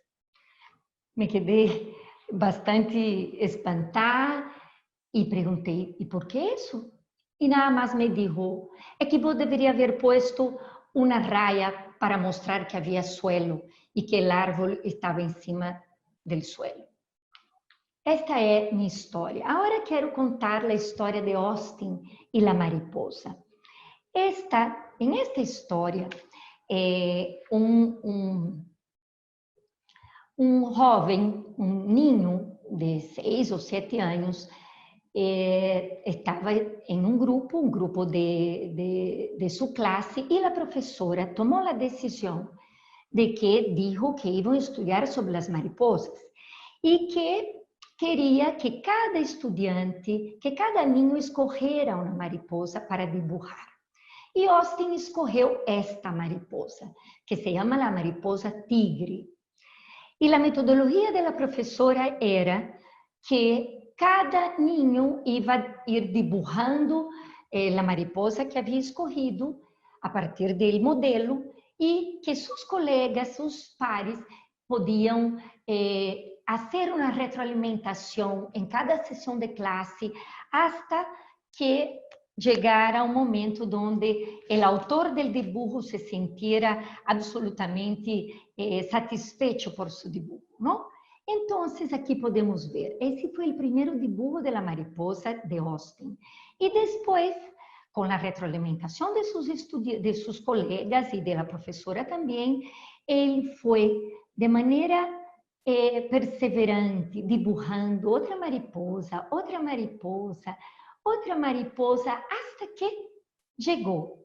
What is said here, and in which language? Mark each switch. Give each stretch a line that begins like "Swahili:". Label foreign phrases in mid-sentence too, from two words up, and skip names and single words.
Portuguese: Me quedei bastante espantada e perguntei: e por que isso? E nada mais me dijo: é que eu deveria haver posto uma raia para mostrar que havia suelo e que o árvore estava em cima
Spanish: del suelo.
Portuguese: Esta é minha história. Agora quero contar a história de Austin e a mariposa. Em esta história, um jovem, um niño de 6 ou 7 anos, estava em um grupo de sua classe, e a professora tomou a decisão de que
Spanish: dijo que iban a estudiar sobre las mariposas y que quería que cada estudiante, que cada niño escogiera una mariposa para dibujar. Y Austin escogió esta mariposa, que se llama la mariposa tigre. Y la metodología de la profesora era que cada niño iba a ir dibujando la mariposa que había escogido a partir del modelo,
Portuguese: e que seus colegas, seus pares, podiam fazer uma retroalimentação em cada sessão de classe, até que chegara um momento onde o autor do dibujo se sentiera absolutamente satisfecho por seu dibujo, não? Então, aqui podemos ver, esse foi o primeiro dibujo da mariposa de Austin. E depois, com a retroalimentação de seus colegas e da professora também, ele foi de maneira perseverante, dibujando outra mariposa, até que chegou.